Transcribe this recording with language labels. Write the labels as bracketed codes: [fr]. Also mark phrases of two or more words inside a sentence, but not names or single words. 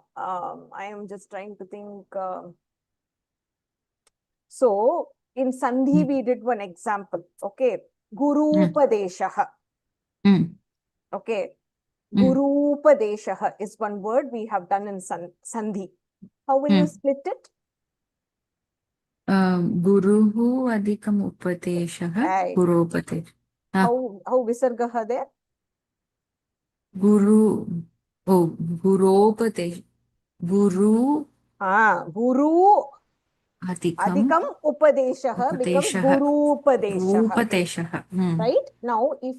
[en] I am just trying to think. So, in Sandhi, we did one example. [sa] Okay. Guru Upadeshaha. Okay. Guru Upadeshaha [en] is one word we have done in Sandhi. How will you split it? [sa] Guruhu adhikam upadeshaha. Guru Upadesha. [en] How Visargaha there? [sa] Guru. Oh, Guru Upadesha. Guru. Guru Adhikam [en] Upadeshaha becomes Guru [sa] Upadeshaha. [en] Right? Now, if